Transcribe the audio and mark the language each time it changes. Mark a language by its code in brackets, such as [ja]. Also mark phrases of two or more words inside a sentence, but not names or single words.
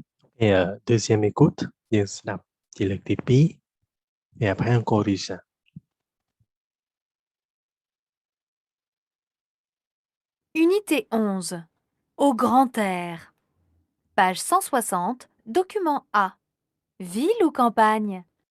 [fr] Et deuxième écoute, [km] យើងស្ដាប់ជាលើកទី2 [fr] et après on corrige ça. Unité 11. Au grand air. Page 160, document A. Ville ou campagne?